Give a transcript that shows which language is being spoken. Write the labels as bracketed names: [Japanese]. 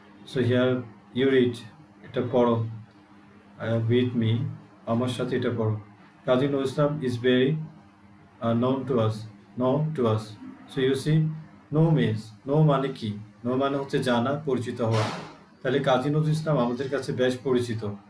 [English] So here you read [Bangla] এটা পড়ো [English] with me [Bangla] আমার সাথে এটা পড়ো. [English] Kazi Nazrul Islam is very known to us. So you see, know means know [Bangla] মানে কি? know মানে হচ্ছে জানা, পরিচিত হওয়া. তাহলে কাজী নজরুল ইসলাম আমাদের কাছে বেশ পরিচিত.